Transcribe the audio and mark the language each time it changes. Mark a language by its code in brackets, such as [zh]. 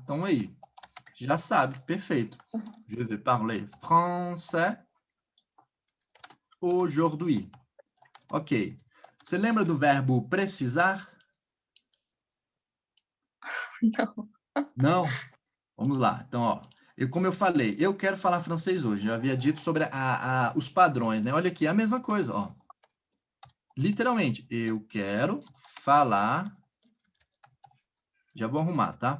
[pt] Então aí, já sabe, perfeito. [fr] Je vais parler français aujourd'hui. [pt] Ok. Você lembra do verbo precisar? Não. Não? Vamos lá. Então, ó, como eu falei, eu quero falar francês hoje. Eu havia dito sobre os padrões, né? Olha aqui, a mesma coisa, ó. Literalmente, eu quero falar. Já vou arrumar, tá?